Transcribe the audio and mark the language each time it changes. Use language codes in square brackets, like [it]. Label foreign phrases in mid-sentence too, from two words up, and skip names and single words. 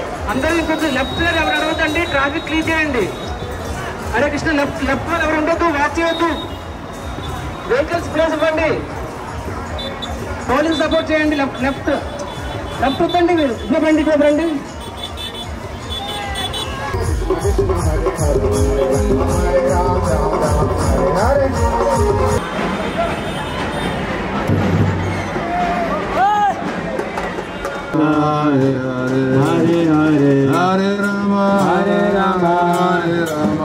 [te] అందరూ ఇంకొంచెం [en] left side [te] ఎవరు అడగద్దండి, ట్రాఫిక్ క్లియర్ చేయండి. హరే కృష్ణ. లెఫ్ట్ వాళ్ళు ఎవరు ఉండొద్దు, వాచ్ చేయొద్దు. [en] vehicles place [te] ఇవ్వండి, [en] police support [te] చేయండి. లెఫ్ట్ వద్దండి, మీరు ఇవ్వండి. [sa] Hare Hare Hare Rama Hare Rama Hare Rama